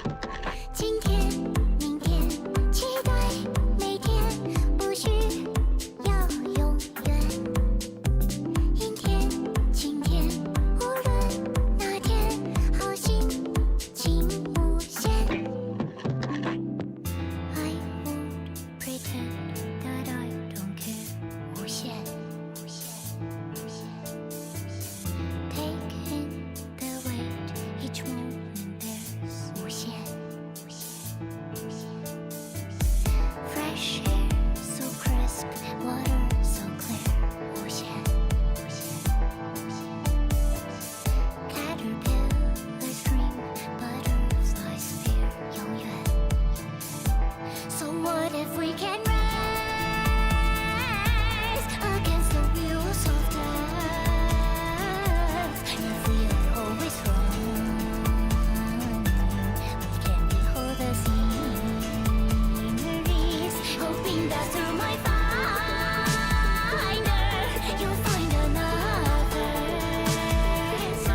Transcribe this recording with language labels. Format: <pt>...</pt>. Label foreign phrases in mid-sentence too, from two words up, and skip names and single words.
<zh>今天、明天，期待每天，不需要永远。阴天、晴天，无论哪天，好心情无限。</zh> <en>I won't pretend that I don't care.</en> <zh>无限，无限，无限，无限。</zh> <en>Take in the weight, each moment there's</en> <zh>无限，无限，无限，无限。</zh> <en>Fresh air, so crisp, water so clear.</en> <zh>无限，无限，无限。</zh> <en>Caterpillars dream, butterflies fear. 永远。So what if we can rise against the wheels of death? If we are always wrong, we can behold the sceneries, hoping that through my finder you'll find another answer.</en>